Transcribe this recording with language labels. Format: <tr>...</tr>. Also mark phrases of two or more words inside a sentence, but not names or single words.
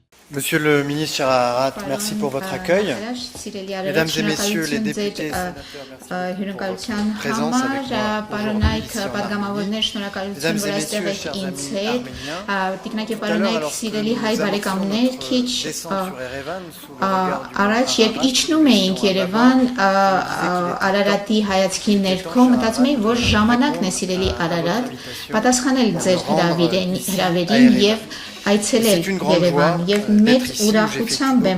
<fr>Monsieur le ministre Chararat, merci pour votre accueil. Mesdames et messieurs les députés et sénateurs, merci pour votre présence avec moi aujourd'hui. Mesdames et messieurs, chers amis arméniens,</fr> <hy>Առաջ երբ իջնում էինք Երևան Արարատի հայացքի ներքո մտածում էի որ ժամանակն է սիրելի Արարատ պատասխանել ձեր հրավերին եւ այցելել Երևան եւ մեծ ուրախությամբ եմ</hy>